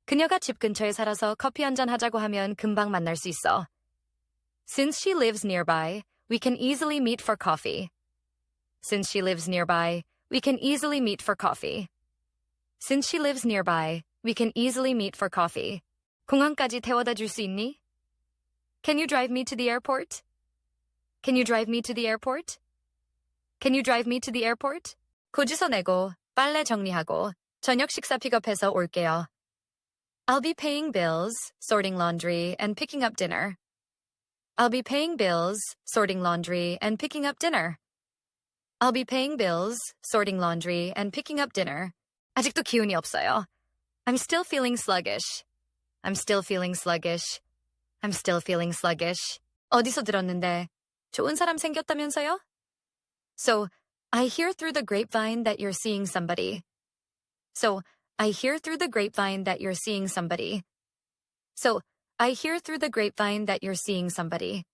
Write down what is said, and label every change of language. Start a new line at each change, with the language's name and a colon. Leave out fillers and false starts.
Korean: 그녀가 집 근처에 살아서 커피 한잔 하자고 하면 금방 만날 수 있어.
English: Since she lives nearby, we can easily meet for coffee. Since she lives nearby, we can easily meet for coffee. Since she lives nearby, we can easily meet for coffee.
Korean: 공항까지 태워다 줄 수 있니?
English: Can you drive me to the airport? Can you drive me to the airport? Can you drive me to the airport?
Korean: 고지서 내고 빨래 정리하고 저녁 식사 픽업해서 올게요.
English: I'll be paying bills, sorting laundry, and picking up dinner. I'll be paying bills, sorting laundry, and picking up dinner. I'll be paying bills, sorting laundry, and picking up dinner.
Korean: 아직도 기운이 없어요.
English: I'm still feeling sluggish. I'm still feeling sluggish. I'm still feeling sluggish.
Korean: 어디서 들었는데 좋은 사람 생겼다면서요?
English: So, I hear through the grapevine that you're seeing somebody. So, I hear through the grapevine that you're seeing somebody. So, I hear through the grapevine that you're seeing somebody.